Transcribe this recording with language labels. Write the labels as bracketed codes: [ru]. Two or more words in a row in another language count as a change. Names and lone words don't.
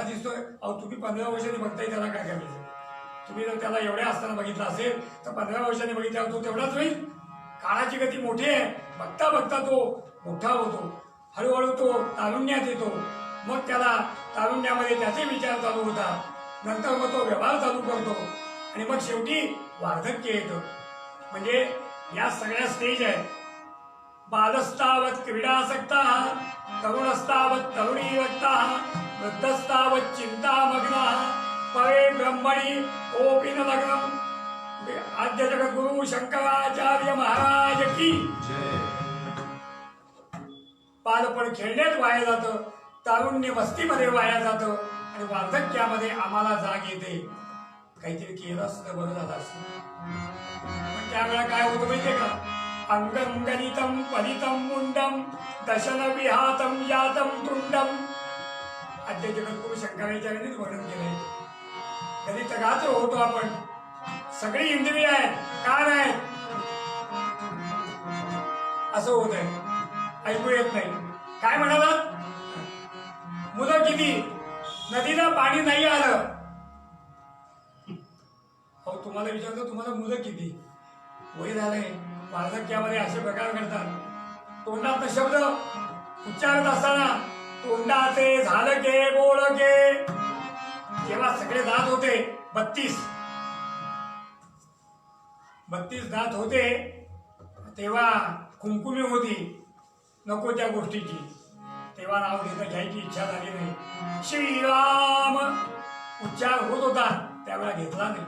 [mr] दिसतोय अहो तुम्ही 15 वर्षांनी बघताय त्याला काय करायचं तुम्ही जर त्याला एवढ्या असताना बघितलं असेल तर 15 वर्षांनी बघितल्यावर तो तेवढाच होईल काळाची गती मोठी आहे बघता बघता तो मोठा होतो हळूहळू तो तारुण्यात येतो मग त्याला तारुण्यामध्ये त्याचे विचार चालू होतात नंतर मग तो व्यवहार चालू करतो आणि मग शेवटी वार्धक्य येतं म्हणजे या सगळ्या स्टेज आहेत. [sa] बालस्तावत क्रीडासक्ता, तरुणस्तावत तरुणीवक्ता, वृद्धस्तावत चिंतामग्ना, परे ब्रह्मणी ओपिन लग्नम. [mr] आद्य जगद्गुरु शंकराचार्य महाराज की. बालपण खेळण्यात वाया जातं, तारुण्य मस्तीमध्ये वाया जातं आणि वार्धक्यामध्ये आम्हाला जाग येते. काहीतरी केलं असतं तर बरं झालं असतं. पण त्यावेळेला काय होतं माहितीये का? [sa] अंगम गणितम फलितम मुंडम दशन विहातम यातम तुंडम. [mr] आद्य जगद्गुरु शंकराचार्यांनीच वर्णन केलंय. गणितगाच होतो आपण. सगळी इंद्रिय आहेत, कान आहेत, असं होत आहे, ऐकू येत नाही. काय म्हणालात? मुलं किती? नदीला पाणी नाही आलं. हो, तुम्हाला विचारतो, तुम्हाला मुलं किती? वय झालंय, वार्धक्यामध्ये असे प्रकार घडतात. तोंडात शब्द उच्चारत असताना तोंडाचे झालं के बोल के. जेव्हा सगळे दात होते 32 दात होते, तेव्हा कुंकुमी होती नको त्या गोष्टीची. तेव्हा नाव घ्यायची इच्छा झाली नाही. श्रीराम उच्चार होत होता, त्यावेळेला घेतला नाही.